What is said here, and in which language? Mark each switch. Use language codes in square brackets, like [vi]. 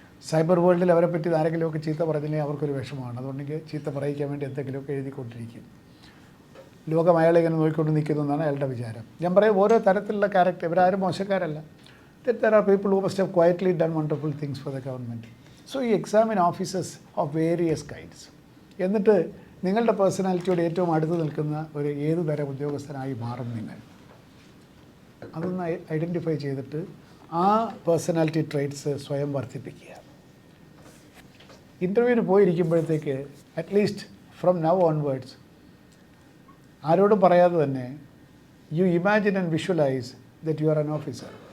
[ml] Cyber വേൾഡിൽ അവരെ പറ്റി ആരെങ്കിലുമൊക്കെ ചീത്ത പറഞ്ഞില്ലെങ്കിൽ അവർക്കൊരു വിഷമമാണ്. അതുകൊണ്ടെങ്കിൽ ചീത്ത പറയിക്കാൻ വേണ്ടി എന്തെങ്കിലുമൊക്കെ എഴുതിക്കൊണ്ടിരിക്കും. ലോകം അയാളെ ഇങ്ങനെ നോക്കിക്കൊണ്ട് നിൽക്കുന്നു എന്നാണ് അയാളുടെ വിചാരം. ഞാൻ പറയും, ഓരോ തരത്തിലുള്ള ക്യാരക്ടർ, ഇവരാരും മോശക്കാരല്ല. [en] That there are people who must have quietly done wonderful things for the government. So you examine officers of various kinds. [ml] എന്നിട്ട് നിങ്ങളുടെ പേഴ്സണാലിറ്റിയോട് ഏറ്റവും അടുത്ത് നിൽക്കുന്ന ഒരു ഏത് തരം ഉദ്യോഗസ്ഥനായി മാറും നിങ്ങൾ. അതൊന്ന് ഐഡൻറ്റിഫൈ ചെയ്തിട്ട് ആ പേഴ്സണാലിറ്റി ട്രേറ്റ്സ് സ്വയം വർദ്ധിപ്പിക്കുക. ഇൻ്റർവ്യൂവിന് പോയിരിക്കുമ്പോഴത്തേക്ക് [en] at least from now onwards [ml] ആരോടും പറയാതെ തന്നെ [en] You imagine and visualise that you are an officer.